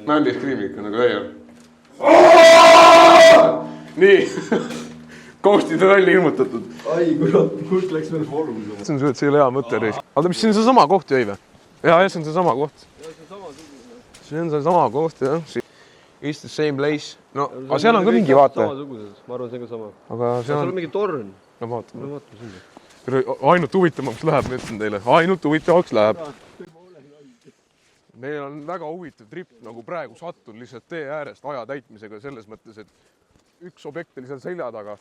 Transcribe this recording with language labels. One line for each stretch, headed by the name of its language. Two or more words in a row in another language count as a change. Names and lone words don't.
English: Manly scream
Estonian: ikka nagu täiel. Nii. Koostid on välja ilmutatud. Ai, kurat, kust läks veel volum? See on see hea mõte reis. Aga mis siin on see sama koht jäi või? Jaa, see on see sama koht. See on see sama koht, jah.
English: It's the same place.
Estonian: No, aga seal on ka mingi vaata. Samasugused, ma arvan, see on ka sama. Aga seal on mingi torn. No vaatame. No vaatame sinna. Ainult huvitavaks läheb, ma ütlen teile. Ainult huvitavaks läheb. Meil on väga huvitav trip, nagu praegu sattun lihtsalt tee äärest aja täitmisega selles mõttes, et üks objekt oli seal selja taga.